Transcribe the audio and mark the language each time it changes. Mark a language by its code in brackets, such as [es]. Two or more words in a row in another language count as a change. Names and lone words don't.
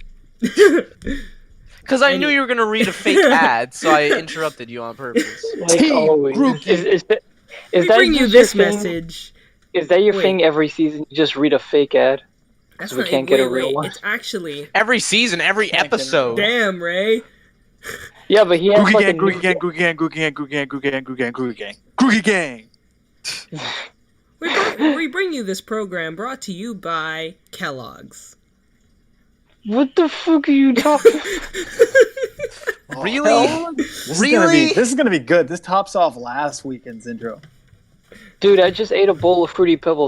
[en] Because I knew you were gonna read a fake ad, so I interrupted you on purpose. Like always. Is We that bring you just this your thing? message. Is that your Wait. thing every season? You just read a fake ad? That's We not. can't get a wait, real one. It's actually. Every season, every Can't get it episode. Damn, Ray. Yeah, but he has Grooky like gang, a grooky new... gang, grooky gang, grooky gang, grooky gang, grooky gang, grooky gang, grooky gang, grooky gang. We bring you this program brought to you by Kellogg's. What the fuck are you talking? Really? This is gonna be good. This tops off last weekend's intro. Dude, I just ate a bowl of Fruity Pebbles.